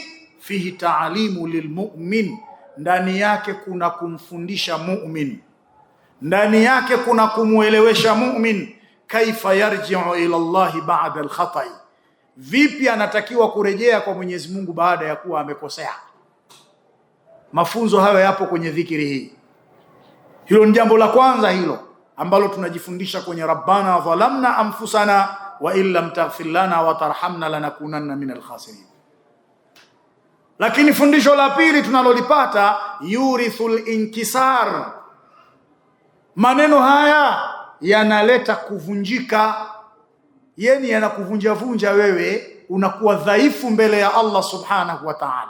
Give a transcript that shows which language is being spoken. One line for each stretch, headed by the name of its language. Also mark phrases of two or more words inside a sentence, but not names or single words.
Arabic: فيه تعليم للمؤمن,
Swahili: ndani yake kuna kumfundisha mu'min, ndani yake kuna kumuelewesha mu'min
Arabic: كيف يرجع إلى الله بعد الخطأ,
Swahili: vipi anatakiwa kurejea kwa Mwenyezi Mungu baada ya kuwa amekosea. Mafunzo hayo yapo kwenye dhikri hii. Hilo ni jambo la kwanza hilo ambalo tunajifundisha kwenye
Arabic: ربنا ظلمنا أنفسنا وإن لم تغفر لنا وترحمنا لنكونن من الخاسرين.
Swahili: Lakini fundisho la pili tunalolipata,
Arabic: يورث الانكسار,
Swahili: Maneno haya yanaleta kuvunjika, yani yanakuvunja wewe, unakuwa dhaifu mbele ya Allah
Arabic: سبحانه وتعالى.